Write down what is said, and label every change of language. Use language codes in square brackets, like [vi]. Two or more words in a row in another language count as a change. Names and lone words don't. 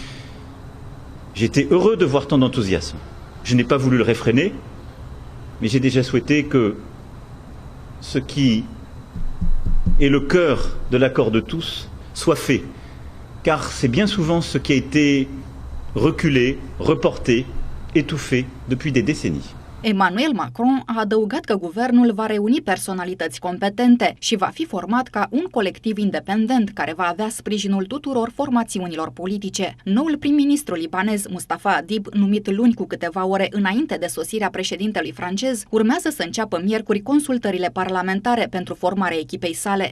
[fr] J'étais heureux de voir tant d'enthousiasme. Je n'ai pas voulu le réfréner, mais j'ai déjà souhaité que ce qui est le cœur de l'accord de tous soit fait, car c'est bien souvent ce qui a été reculé, reporté, étouffé depuis des décennies. [ro] Emmanuel Macron a adăugat că guvernul va reuni personalități competente și va fi format ca un colectiv independent care va avea sprijinul tuturor formațiunilor politice. Noul prim-ministru libanez Mustafa Adib, numit luni cu câteva ore înainte de sosirea președintelui francez, urmează să înceapă miercuri consultările parlamentare pentru formarea echipei sale.